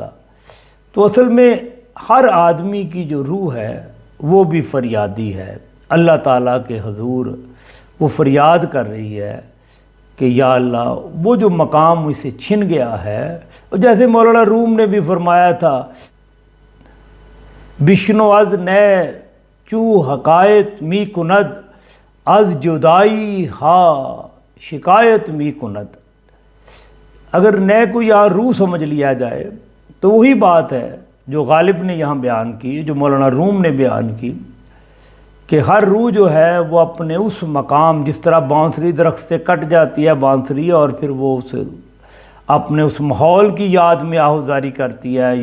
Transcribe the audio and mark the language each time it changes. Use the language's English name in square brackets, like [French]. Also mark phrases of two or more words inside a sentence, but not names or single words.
[Urdu] تو اصل میں ہر آدمی کی جو روح ہے وہ بھی فریادی ہے. اللہ تعالیٰ کے حضور وہ فریاد کر رہی ہے کہ یا اللہ وہ جو مقام اسے چھن گیا ہے. جیسے مولانا روم نے بھی فرمایا تھا، [Persian] بشنو از نئے چو حکایت می کند، از جدائی ہا شکایت می کند. [Urdu] اگر نئے کو یہاں روح سمجھ لیا جائے تو وہی بات ہے جو غالب نے یہاں بیان کی، جو مولانا روم نے بیان کی، کہ ہر روح جو ہے وہ اپنے اس مقام، جس طرح بانسری درخت سے کٹ جاتی ہے بانسری اور پھر وہ اپنے اس ماحول کی یاد میں آہوزاری کرتی ہے.